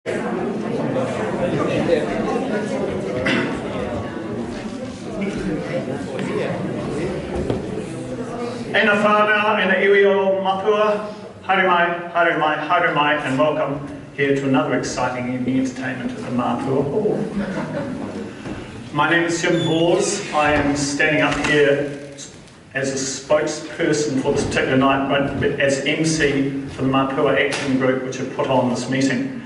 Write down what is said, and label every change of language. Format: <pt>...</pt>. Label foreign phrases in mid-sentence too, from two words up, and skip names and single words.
<mi>Ena whānau, ena iwi o Mapua, haere mai,</mi> <en>and welcome here to another exciting evening entertainment at the Mapua Hall. My name is Jim Vors. I am standing up here as a spokesperson for this particular night, but as MC for the Mapua Action Group, which have put on this meeting.</en>